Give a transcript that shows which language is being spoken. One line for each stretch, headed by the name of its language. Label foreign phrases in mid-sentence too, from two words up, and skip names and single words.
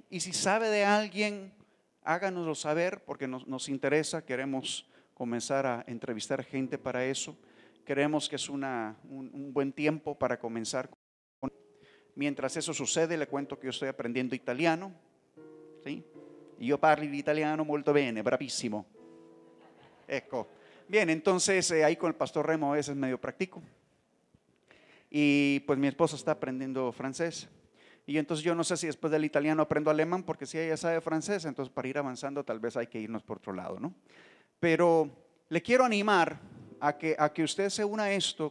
Spanish: Y si sabe de alguien, háganoslo saber porque nos interesa, queremos comenzar a entrevistar gente para eso. Creemos que es un buen tiempo para comenzar. Mientras eso sucede, le cuento que yo estoy aprendiendo italiano, ¿sí?
Italian: Io parlo l'italiano molto bene, bravissimo. Ecco.
Spanish: Bien, entonces ahí con el pastor Remo a veces medio practico. Y pues mi esposa está aprendiendo francés. Y entonces yo no sé si después del italiano aprendo alemán, porque si ella sabe francés, entonces para ir avanzando tal vez hay que irnos por otro lado, ¿no? Pero le quiero animar a que usted se una a esto.